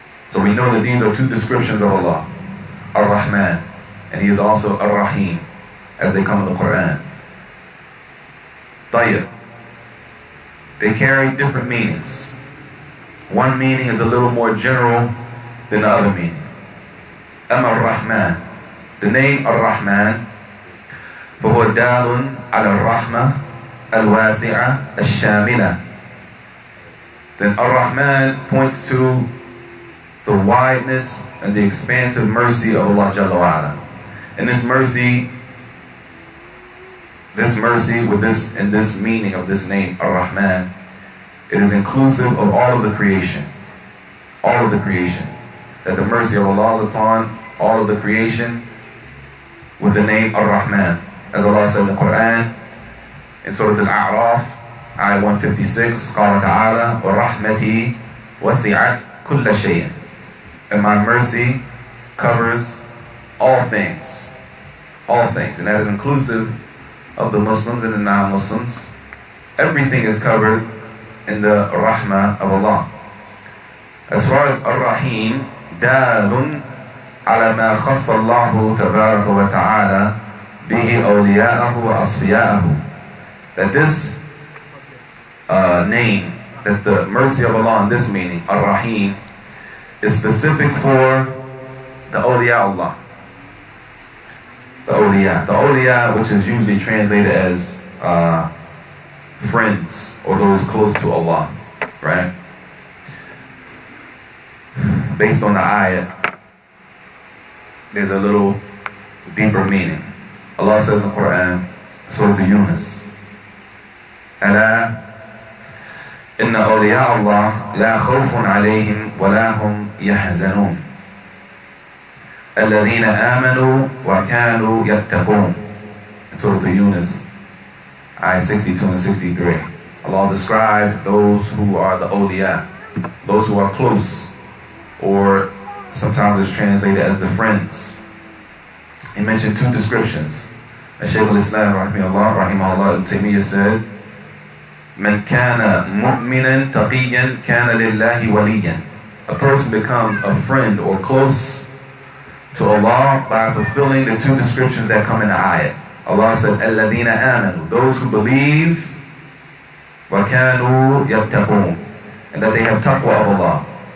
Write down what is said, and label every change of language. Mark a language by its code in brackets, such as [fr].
[en] So we know that these are two descriptions of Allah. Ar-Rahman, and He is also Ar-Rahim, as they come in the Quran. Tayyib. They carry different meanings. One meaning is a little more general than the other meaning. Ar-Rahman. The name Ar-Rahman, [ar] فهو دال على الرحمة الواسعة الشاملة. [en] Then Ar-Rahman points to the wideness and the expansive mercy of Allah Jalla wa Ala. And this mercy with this meaning of this name Ar-Rahman, it is inclusive of all of the creation. All of the creation. That the mercy of Allah is upon all of the creation with the name Ar-Rahman. As Allah said in the Quran, in Surah Al-A'raf, ayah 156, [ar] قال تعالى وَرَحْمَتِي وَسِعَتْ كُلَّ شَيْءٍ. [en] And my mercy covers all things. All things. And that is inclusive of the Muslims and the non-Muslims. Everything is covered in the rahmah of Allah. As far as Ar-Rahim, dalun [ar] على ما خص الله تبارك وتعالى به أولياءه وأصفياءه. [en] That this name, that the mercy of Allah in this meaning, Ar-Rahim, is specific for the awliya Allah. The awliya, which is usually translated as friends or those close to Allah, right? Based on the ayat, there's a little deeper meaning. Allah says in the Quran, Surah Yunus, [ar] ألا إن أولياء الله لا خوف عليهم ولا هم يحزنون الذين آمنوا وكانوا يتقون. [en] In Surah Yunus, ayat 62 and 63. Allah described those who are the awliya, those who are close, or sometimes it's translated as the friends. He mentioned two descriptions. [ar] Shaykh al-Islam rahimahullah Ibn Taymiyyah said, من كان مؤمنا تقيا كان لله وليا. [en] A person becomes a friend or close to Allah by fulfilling the two descriptions that come in the ayat. Allah said, [ar] الذين آمنوا, [en] those who believe, [ar] وكانوا يتقون, [en] and that they have taqwa of Allah.